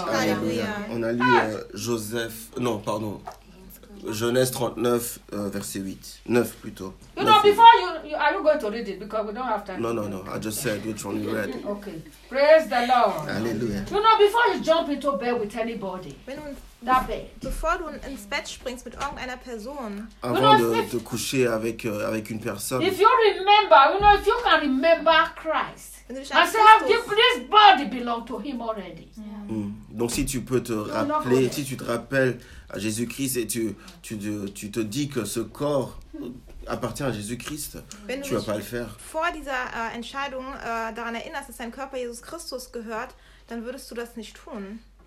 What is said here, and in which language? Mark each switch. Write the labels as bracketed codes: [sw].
[fr] Hallelujah. On a lu Joseph, non, pardon, Genèse 39, verset 8. 9 plutôt. [en] You know, before you, are you going to read it? Because we don't have time. No. I just said which one you read. Okay. Praise the Lord. Hallelujah. You know, before you jump into bed with anybody, that bed. [de] Bevor du ins Bett springst mit irgendeiner Person. [fr] Avant de coucher avec une personne. [en] If you remember, you know, if you can remember Christ. And say, this body belong to him already. Yeah. [fr] Donc si tu peux te rappeler, si tu te rappelles à Jésus-Christ et tu te dis que ce corps appartient à Jésus-Christ, tu vas pas le faire. [de] Vor dieser Entscheidung daran erinnerst, dass dein Körper Jesus Christus gehört, dann würdest du das nicht tun.